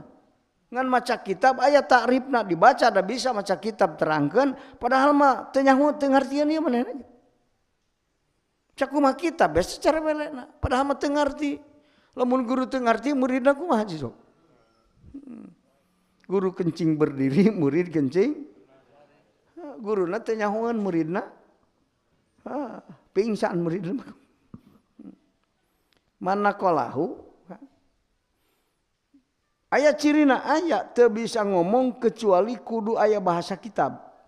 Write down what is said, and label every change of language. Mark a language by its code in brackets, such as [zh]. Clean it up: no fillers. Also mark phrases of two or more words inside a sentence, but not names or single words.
[su] Ngan maca kitab aya takrifna dibaca da bisa maca kitab terangkeun padahal mah teu nyaho teu ngartieun ieu manehna. Cak kumaha kitab bae secara welena padahal mah teu ngarti. Lamun guru teu ngarti muridna kumaha sok. [id] Guru kencing berdiri murid kencing. [su] Guruna teu nyahoan muridna. Pingsan muridna. Mana qalahu aya cirina aya teu bisa ngomong kecuali kudu aya bahasa kitab.